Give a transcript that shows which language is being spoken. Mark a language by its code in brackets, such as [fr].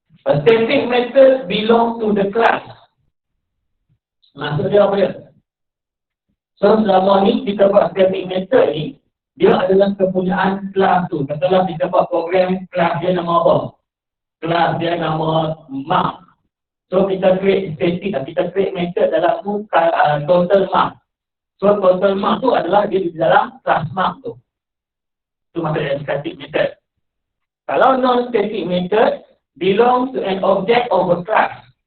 [en] A static method belong to the class. [ms] Maksud dia apa dia? So, selama ni kita buat static method ni, dia adalah kepunyaan kelas tu. Katalah kita buat program, kelas dia nama apa? Kelas dia nama mark. So kita create static, kita create method dalam tu total mark. So total mark tu adalah dia di dalam kelas mark tu. Itu maksudnya static method. Kalau [en] non-static method belongs to an object of a class.